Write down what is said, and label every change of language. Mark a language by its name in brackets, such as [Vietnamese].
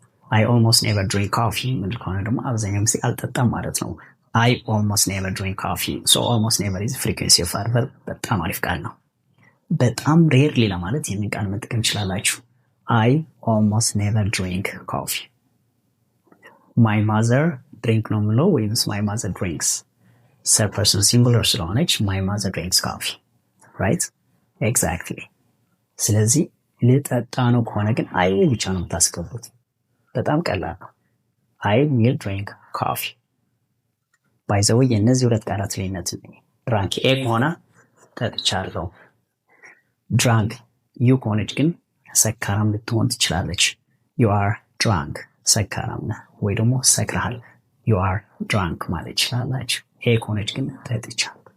[English] I almost never drink coffee [Amharic] ምን ከሆነ ደግሞ አብዛኛው ጊዜ አልጠጣም ማለት ነው። [English] I almost never drink coffee. So almost never is frequency of verb. [Amharic] በጣም አሪፍ ቃል ነው። በጣም rarely ለማለት ይህንን ቃል መጠቀም ትችላላችሁ። [English] I almost never drink coffee. My mother drink [Amharic] ነው የምለው ወይም [English] my mother drinks. third person singular [Amharic] ስለሆነች [English] my mother drinks coffee, right? Exactly. [Amharic] ስለዚህ ልጠጣ ነው ከሆነ ግን [English] I will [Amharic] ብቻ ነው የምታስገቡት። በጣም ቀላል ነው። [English] I will drink coffee. by the way [Amharic] የእነዚህ ሁለት ቃላት ልዩነት ድራንክ ከሆነ ጠጥቻለሁ። ድራንክ ዩ ከሆነች ግን ሰካራም ልትሆን ትችላለች። [English] you are drunk [Amharic] ሰካራም ነህ ወይ ደግሞ ሰክረሃል። you are drunk ማለት ይችላላችሁ። ከሆነች ግን ጠጥቻለሁ።